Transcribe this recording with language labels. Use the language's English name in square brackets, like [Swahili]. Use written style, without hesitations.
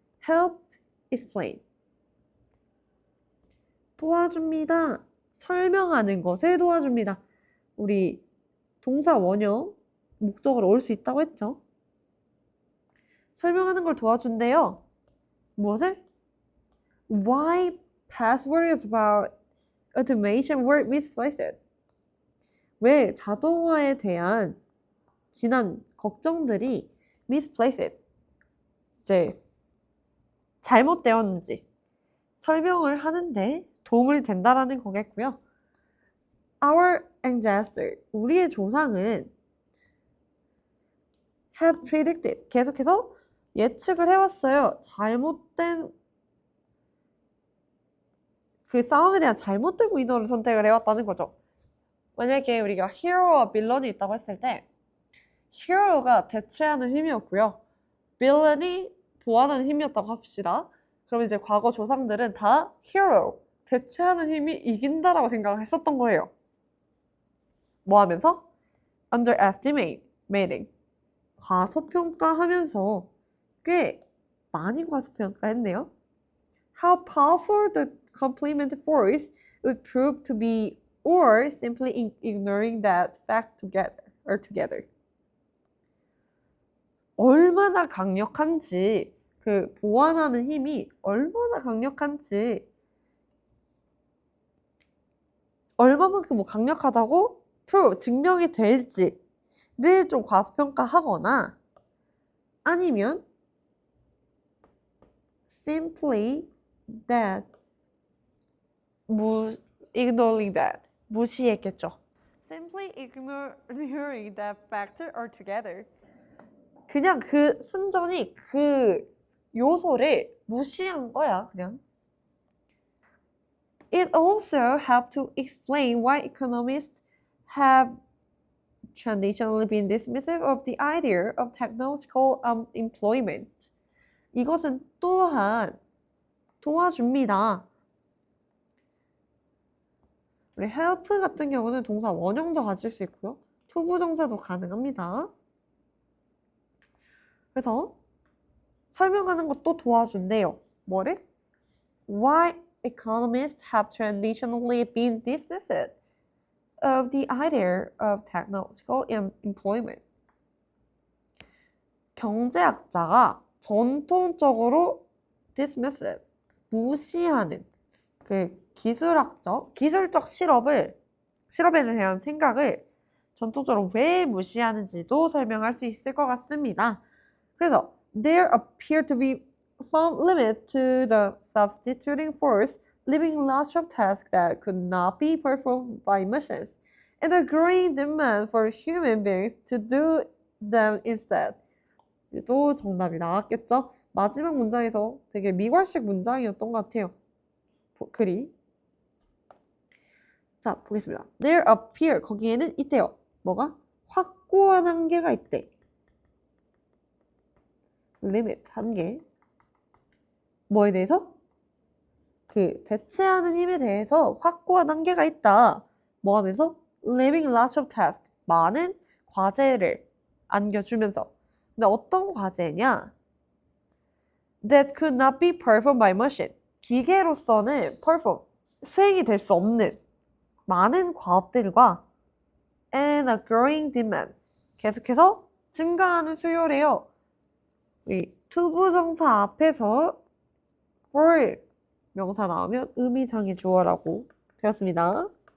[English] help explain. [Korean] 도와줍니다. 설명하는 것에 도와줍니다. 우리 동사 원형 목적으로 올 수 있다고 했죠. 설명하는 걸 도와준대요. 무엇을? [English] Why past worries about automation were misplaced? [Korean] 왜 자동화에 대한 지난 걱정들이 misplaced, 이제 잘못되었는지 설명을 하는데 도움을 된다라는 거겠고요. [English] Our ancestor, [Korean] 우리의 조상은 [English] had predicted, [Korean] 계속해서 예측을 해왔어요. 잘못된 그 싸움에 대한 잘못된 위너를 선택을 해왔다는 거죠. 만약에 우리가 히어로와 빌런이 있다고 했을 때 히어로가 대체하는 힘이었고요. 빌런이 보완하는 힘이었다고 합시다. 그럼 이제 과거 조상들은 다 히어로, 대체하는 힘이 이긴다라고 생각을 했었던 거예요. 뭐 하면서? underestimating. 과소평가하면서 꽤 많이 과소평가했네요. [English] How powerful the complement force would prove to be or simply ignoring that fact together. [Korean] 얼마나 강력한지 그 보완하는 힘이 얼마나 강력한지 얼마만큼 뭐 강력하다고 증명이 될지를 좀 과소평가하거나 아니면 [English] simply that ignoring that [Korean] 무시했겠죠. [English] Simply ignoring that factor altogether. [Korean] 그냥 그 순전히 그 요소를 무시한 거야, 그냥. [English] It also helped to explain why economists have traditionally been dismissive of the idea of technological employment. [Korean] 이것은 또한 도와줍니다. 우리 help 같은 경우는 동사 원형도 가질 수 있고요. 투부정사도 가능합니다. 그래서 설명하는 것도 도와준대요. 뭐를? [English] Why economists have traditionally been dismissive of the idea of technological employment. [Korean] 경제학자가 전통적으로 dismissive, 무시하는 그 기술적 실업에 대한 생각을 전통적으로 왜 무시하는지도 설명할 수 있을 것 같습니다. 그래서 [English] there appear to be some limit to the substituting force, leaving lots of tasks that could not be performed by machines, and a growing demand for human beings to do them instead. [Korean] 또 정답이 나왔겠죠? 마지막 문장에서 되게 미괄식 문장이었던 것 같아요. 글이. 자, 보겠습니다. [English] There appear, [Korean] 거기에는 있대요. 뭐가? 확고한 한계가 있대. limit, 한계. 뭐에 대해서? 그 대체하는 힘에 대해서 확고한 한계가 있다. 뭐 하면서? [English] Leaving lots of tasks, [Korean] 많은 과제를 안겨주면서. 근데 어떤 과제냐? [English] That could not be performed by machine. [Korean] 기계로서는 수행이 될 수 없는 많은 과업들과 [English] and a growing demand. [Korean] 계속해서 증가하는 수요래요. 이 투부정사 앞에서 for 명사 나오면 의미상의 주어라고 되었습니다.